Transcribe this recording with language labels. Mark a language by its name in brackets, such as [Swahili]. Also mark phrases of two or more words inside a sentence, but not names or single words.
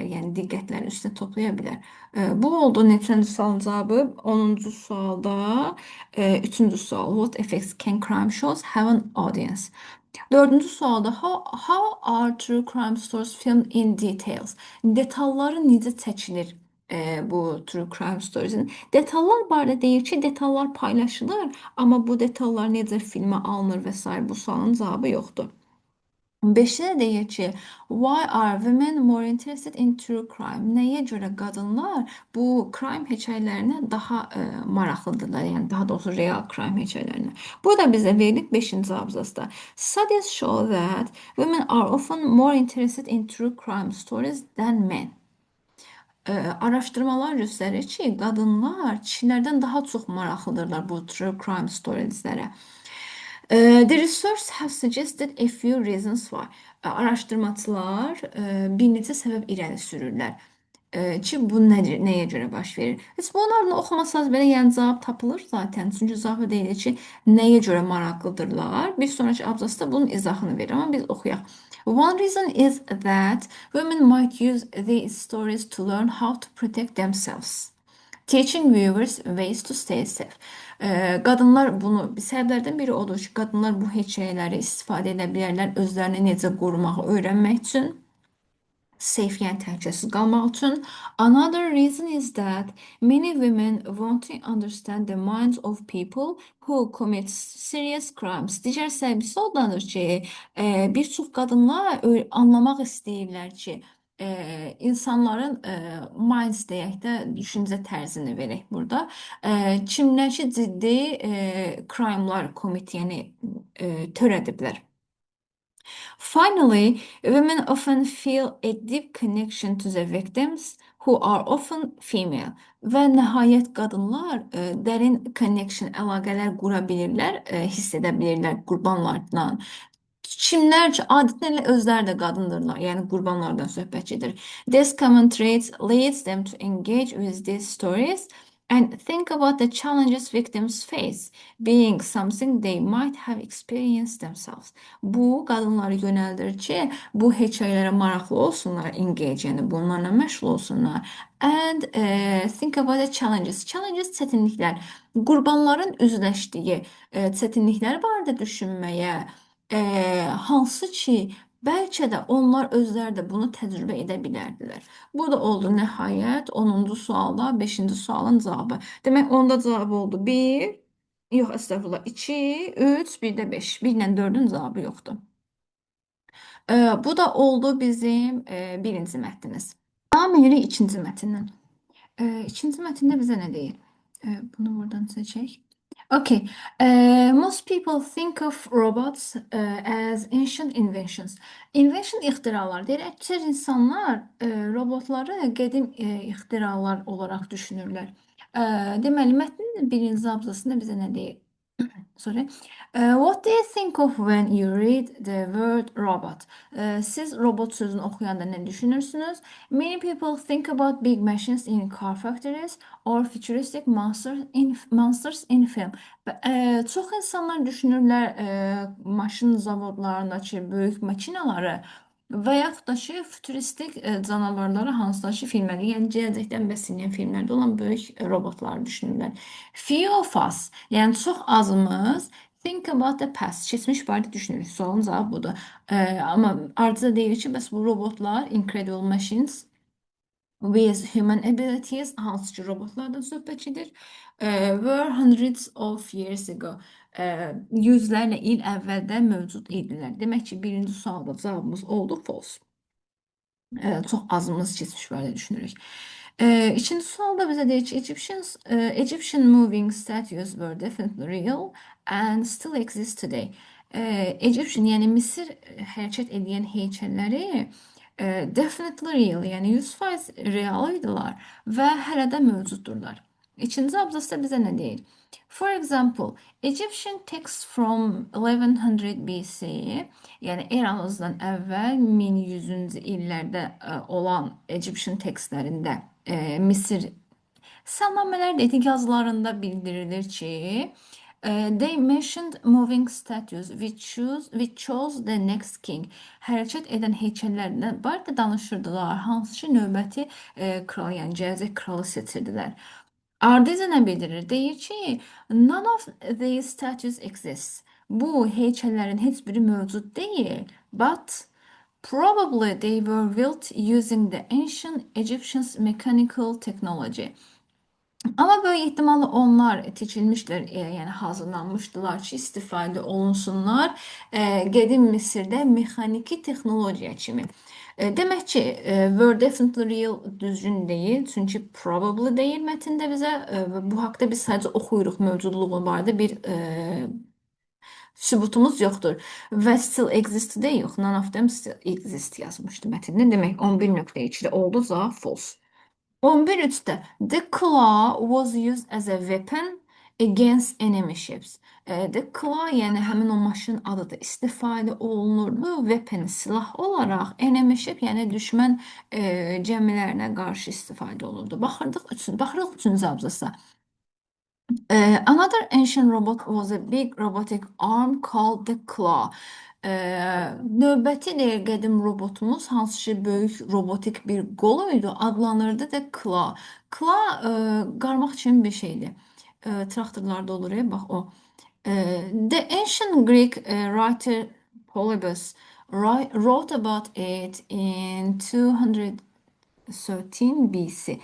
[Azerbaijani] Yəni diqqətləri üstə toplaya bilər. Bu oldu neçənci sualın cavabı? 10-cu sualda 3-cü sual. [English] What effects can crime shows have on audience? [Azerbaijani] 4-cü sualda [English] how are true crime stories filmed in details? [Azerbaijani] Detalları necə çəkilir bu [English] true crime stories'in? [Azerbaijani] Detallar barədə deyir ki, detallar paylaşılır, amma bu detallar necə filmə alınır və s. bu sualın cavabı yoxdur. 5-də deyir ki, [English] why are women more interested in true crime? [Azerbaijani] Nəyə görə qadınlar bu crime hekayələrinə daha maraqlıdırlar? Yəni daha doğrusu real crime hekayələrinə. Bu da bizə verilib 5-ci abzasda. [English] Studies show that women are often more interested in true crime stories than men. [Azerbaijani] Araşdırmalar göstərir ki, qadınlar kişilərdən daha çox maraqlıdırlar bu [English] true crime storieslərə. The research has suggested a few reasons why. [Azerbaijani] Araşdırmacılar bir neçə səbəb irəli sürürlər ki, bu nəyə görə baş verir? Heç bunlarını oxumasanız belə yəni cavab tapılır zaten. Çünki cavabı deyilir ki, nəyə görə maraqlıdırlar? Bir sonraki abzasda bunun izahını verir, amma biz oxuyaq. [English] One reason is that women might use these stories to learn how to protect themselves. Teaching viewers ways to stay safe. [Azerbaijani] Qadınlar bunu, səbəblərdən biri odur ki, qadınlar bu hekayələri istifadə edə bilərlər özlərini necə qorumağı öyrənmək üçün. Safe, yəni təhlükəsiz qalmaq üçün. [English] Another reason is that many women want to understand the minds of people who commit serious crimes. [Azerbaijani] Digər səbəbisi ondandır ki, bir çox qadınlar anlamaq istəyirlər ki, insanların minds deyək də düşüncə tərzini verək burada. Kimlər ki ciddi [English] crime'lar commit, [Azerbaijani] yəni törədiblər. [English] Finally, women often feel a deep connection to the victims who are often female. [Azerbaijani] Və nəhayət qadınlar dərin connection, əlaqələr qura bilirlər, hiss edə bilirlər qurbanlarla. Kimlər ki, adətən özləri də qadındırlar, yəni qurbanlardan söhbət gedir. [English] This common trait leads them to engage with these stories and think about the challenges victims face, being something they might have experienced themselves. [Azerbaijani] Bu, qadınları yönəldir ki, bu hekayələrə maraqlı olsunlar, engage, yəni bunlarla məşğul olsunlar. [English] And think about the challenges. [Azerbaijani] Challenges çətinliklər. Qurbanların üzləşdiyi çətinliklər barədə düşünməyə, hansı ki, bəlkə də onlar özləri də bunu təcrübə edə bilərdilər. Bu da oldu nəhayət 10-cu sualda 5-ci sualın cavabı. Demək, onda cavab oldu 1, yox, əstəğfurullah, 2, 3, bir də 5. 1 ilə 4-ün cavabı yoxdur. Bu da oldu bizim birinci mətnimiz. Devam edirik ikinci mətndən. İkinci mətndə bizə nə deyir? Bunu buradan seçək. Okay. [English] Most people think of robots as ancient inventions. [Azerbaijani] Invention ixtiralar deyir. Əksər insanlar robotları qədim ixtiralar olaraq düşünürlər. Deməli, mətnin birinci abzasında bizə nə deyir? Sorry. [English] What do you think of when you read the word robot? [Azerbaijani] Siz robot sözünü oxuyanda nə düşünürsünüz? [English] Many people think about big machines in car factories or futuristic monsters in film. [Azerbaijani] Çox insanlar düşünürlər maşın zavodlarındakı böyük makinaları və yaxud da ki, futuristik canavarları hansılar ki, filmlərdə, yəni gələcəkdən bəslənən filmlərdə olan böyük robotları düşünürlər. [English] Few of us, [Azerbaijani] yəni çox azımız [English] think about the past, [Azerbaijani] keçmiş barədə düşünürük. Sualın cavabı budur. Amma ardıcıl deyir ki, bəs bu robotlar, [English] incredible machines, with human abilities, [Azerbaijani] hansı ki robotlardan söhbət gedir, [English] were hundreds of years ago. [Azerbaijani] Yüzlərlə il əvvəldə mövcud idilər. Demək ki, birinci sualda cavabımız oldu false. Çox azımız keçmiş barədə düşünürük. İkinci sualda bizə deyir ki, [English] Egyptian moving statues were definitely real and still exist today. [Azerbaijani] Egyptian, yəni Misir hərəkət edən heykəlləri [English] definitely real, [Azerbaijani] yəni 100% real idilər və hələ də mövcuddurlar. İkinci abzasda bizə nə deyir? [English] For example, Egyptian texts from 1100 BC, [Azerbaijani] yəni eramızdan əvvəl 1100-cü illərdə olan Egyptian textlərində Misir salnamələr etik yazılarında bildirilir ki, [English] they mentioned moving statues which chose the next king. [Azerbaijani] Hərəkət edən heykəllərdən barədə danışırdılar, hansı ki növbəti kral, yəni gələcək kralı seçirdilər. Ardıca nə bildirir? Deyir ki, [English] none of these statues exist. [Azerbaijani] Bu heykəllərin heç biri mövcud deyil, [English] but probably they were built using the ancient Egyptians' mechanical technology. [Turkish] Ama böyük ihtimalle onlar tikilmişler, [Azerbaijani] yəni hazırlanmışdılar ki, istifadə olunsunlar qədim Misirdə mexaniki texnologiya kimi. Demək ki, [English] were definitely real [Azerbaijani] düzgün deyil, çünki probably deyil mətndə bizə və bu haqda biz sadəcə oxuyuruq, mövcudluğu barədə bir sübutumuz yoxdur. Və [English] still exist [Azerbaijani] də yox, [English] none of them still exist [Azerbaijani] yazmışdı mətndə. Demək 11.2-də oldu, cavab false. [English] 11.3'te the claw was used as a weapon against enemy ships. [Azerbaijani] The claw yəni həmin o maşın adıdır. İstifadə olunurdu weapon, silah olaraq [English] enemy ship [Azerbaijani] yəni düşmən gəmilərinə qarşı istifadə olunurdu. Baxırıq üçüncü abzasa. [English] Another ancient robot was a big robotic arm called the claw. [Azerbaijani] Növbəti qədim robotumuz hansı ki böyük robotik bir qol idi, adlanırdı da claw. Claw qarmaq kimi bir şeydir. Traktorlarda olur ya, bax o. [English] The ancient Greek writer Polybus wrote about it in 213 BC.